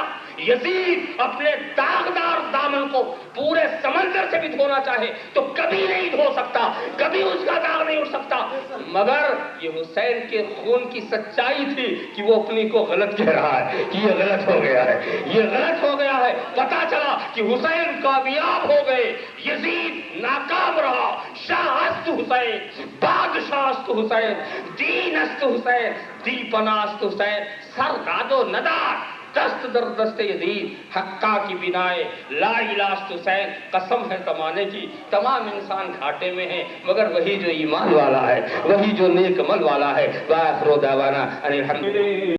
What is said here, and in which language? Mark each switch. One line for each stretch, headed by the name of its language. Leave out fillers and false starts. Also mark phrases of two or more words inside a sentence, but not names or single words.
Urdu: یزید اپنے داغدار دامن کو پورے سمندر سے بھی دھونا چاہے تو کبھی نہیں دھو سکتا، کبھی اس کا داغ نہیں اٹھ سکتا، مگر یہ حسین کے خون کی سچائی تھی کہ وہ اپنی کو غلط کہہ رہا ہے کہ یہ غلط ہو گیا ہے، یہ غلط ہو گیا ہے۔ پتا چلا کہ حسین کامیاب ہو گئے، یزید ناکام رہا۔
Persian: شاہ است حسین، بادشاہ است حسین، دین است حسین، دل پناہ است حسین، سر داد و ندار، دست در دست یزید، حقا کی بنائے
Arabic: لا الہ
Persian: است حسین۔
Urdu: قسم ہے زمانے کی، تمام انسان گھاٹے میں ہیں، مگر وہی جو ایمان والا ہے، وہی جو نیک عمل والا ہے۔
Arabic: وآخر دعوانا ان الحمد للہ۔